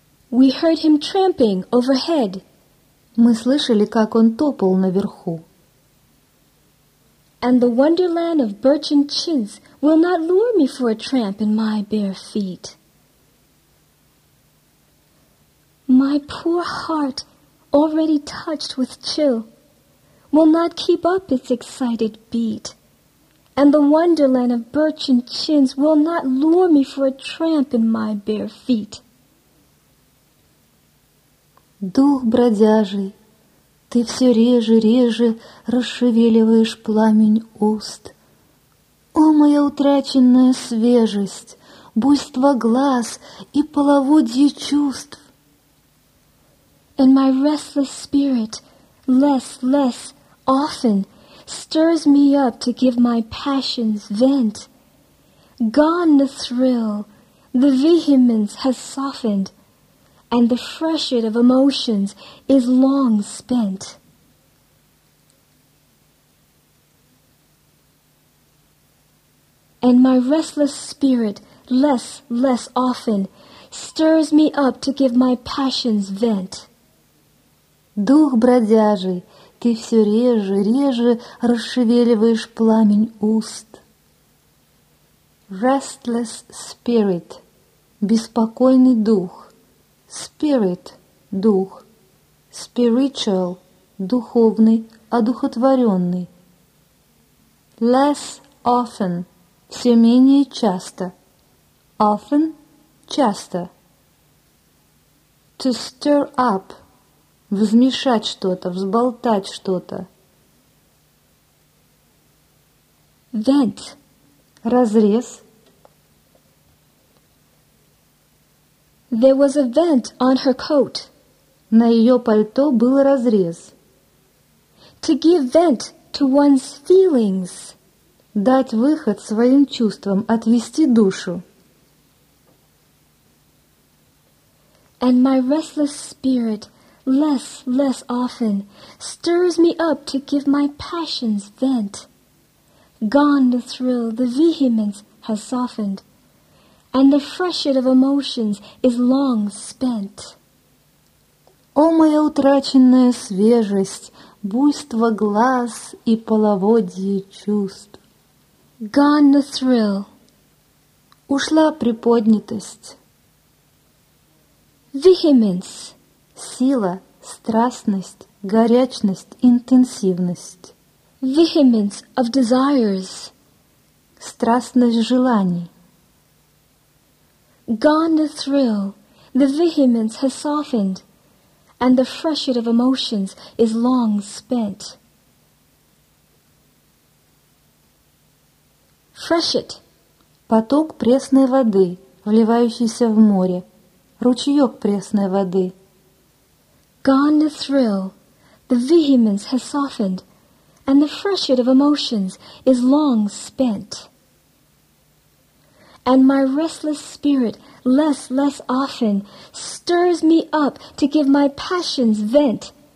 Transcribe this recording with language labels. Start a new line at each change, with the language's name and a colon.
English: We heard him tramping overhead.
Russian: Мы слышали, как он топал наверху.
English: And the wonderland of birch and chintz will not lure me for a tramp in my bare feet. My poor heart, already touched with chill, will not keep up its excited beat. And the wonderland of birch and chintz will not lure me for a tramp in my bare feet.
Russian: Дух бродяжий, ты все реже расшевеливаешь пламень уст. О, моя утраченная свежесть, буйство глаз и половодье чувств!
English: And my restless spirit, less often, stirs me up to give my passions vent. Gone the thrill, the vehemence has softened, and the freshet of emotions is long spent. And my restless spirit, less often, stirs me up to give my passions vent.
Russian: Дух бродяжий, ты все реже расшевеливаешь пламень уст.
English: Restless spirit,
Russian: беспокойный дух.
English: Spirit, дух.
Russian: Spiritual, духовный, одухотворенный.
English: Less often,
Russian: все менее часто.
English: Often, часто. To stir up.
Russian: Взмешать что-то, взболтать что-то.
English: Vent.
Russian: Разрез.
English: There was a vent on her coat.
Russian: На ее пальто был разрез.
English: To give vent to one's feelings.
Russian: Дать выход своим чувствам, отвести душу.
English: And my restless spirit less often stirs me up to give my passions vent. Gone the thrill, the vehemence has softened, and the freshet of emotions is long spent.
Russian: О, моя утраченная свежесть, буйство глаз и половодье чувств.
English: Gone the thrill.
Russian: Ушла приподнятость.
English: Vehemence.
Russian: Сила. Страстность, горячность, интенсивность.
English: Vehemence of desires.
Russian: Страстность желаний.
English: Gone the thrill, the vehemence has softened, and the freshet of emotions is long spent. Freshet.
Russian: Поток пресной воды, вливающийся в море. Ручеек пресной воды.
English: Gone the thrill, the vehemence has softened, and the freshet of emotions is long spent. And my restless spirit less often stirs me up to give my passions vent.